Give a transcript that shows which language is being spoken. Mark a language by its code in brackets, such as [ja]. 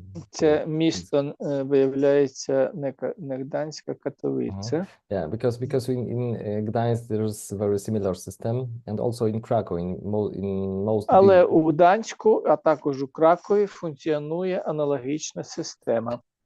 [uk] Це місто виявляється не Гданськ, а Катовіце. [en] Yeah, because in Gdańsk there's a very similar system, and also in Krakow, in most [uk] Але [en] big- [uk] у Гданську, а також у Кракові функціонує аналогічна система.